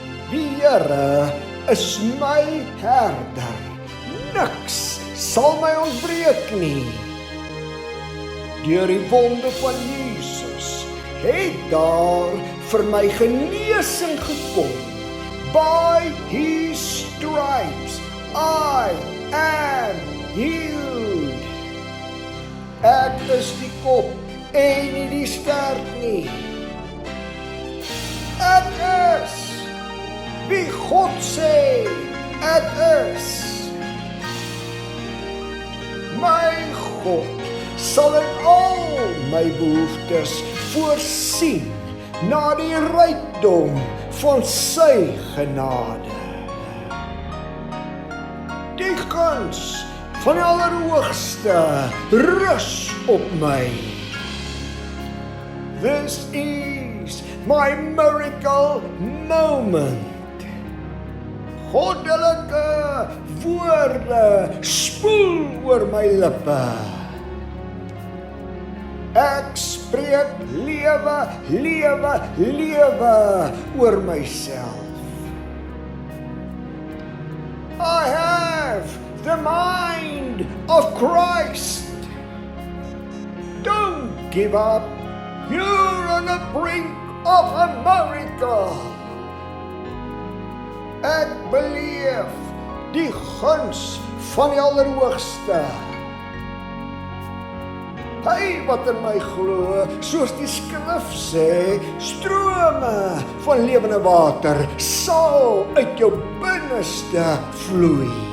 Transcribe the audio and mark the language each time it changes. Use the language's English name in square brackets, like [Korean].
[Afrikaans] Die Here is my herder. Niks sal my ontbreek nie. Deur die wonde van Jesus het daar vir my genesing gekom. [English] By his stripes I am healed. [Afrikaans] Ek is die kop en nie die stert nie. Ek is wie God sê ek is. My God sal in al my behoeftes voorsien na die rykdom van sy genade. Die guns van die Allerhoogste rus op my. [English] This is my miracle moment. [Afrikaans] Goddelike woorde spoel oor my lippe. Ek spreek lewe, lewe, lewe oor myself. [English] I have the mind of Christ. Don't give up. You're on the brink of a miracle. [Afrikaans] Ek beleef die guns van die Allerhoogste. Hy wat in my glo, soos die skrif sê, strome van lewende water sal uit jou binneste vloei.